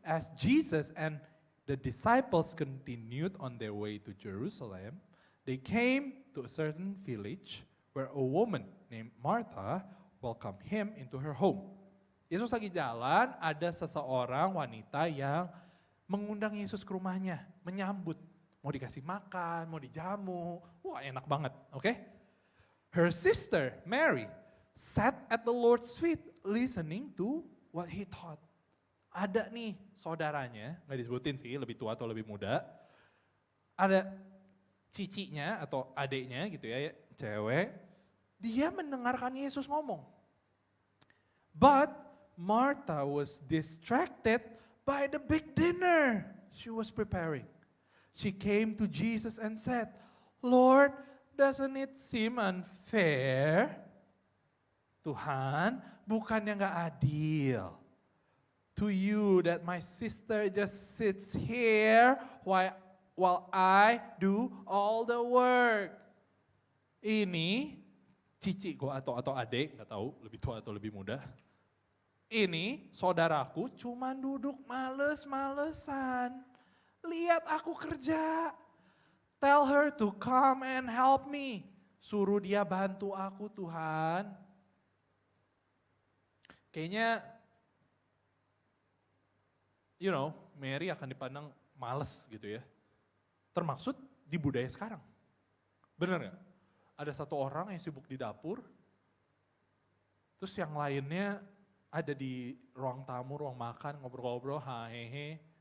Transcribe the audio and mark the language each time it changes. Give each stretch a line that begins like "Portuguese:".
English: As Jesus and the disciples continued on their way to Jerusalem, they came to a certain village where a woman named Martha welcomed him into her home.
Indonesian: Yesus lagi jalan, ada seseorang wanita yang mengundang Yesus ke rumahnya, menyambut. Mau dikasih makan, mau dijamu, wah enak banget, oke?
English: Her sister, Mary, sat at the Lord's feet listening to what he taught.
Indonesian: Ada nih saudaranya, gak disebutin sih lebih tua atau lebih muda. Ada cicinya atau adiknya gitu ya, cewek. Dia mendengarkan Yesus ngomong.
English: But Martha was distracted by the big dinner she was preparing. She came to Jesus and said, Lord, doesn't it seem unfair?
Indonesian: Tuhan, bukannya gak adil
English: to you that my sister just sits here while I do all the work.
Indonesian: Ini cici gue atau adik, gak tahu lebih tua atau lebih muda. Ini saudaraku cuman duduk males-malesan. Lihat aku kerja.
English: Tell her to come and help me.
Indonesian: Suruh dia bantu aku Tuhan. Kayaknya, Mary akan dipandang males gitu ya. Termaksud di budaya sekarang. Bener gak? Ada satu orang yang sibuk di dapur, terus yang lainnya ada di ruang tamu, ruang makan, ngobrol-ngobrol, hehe.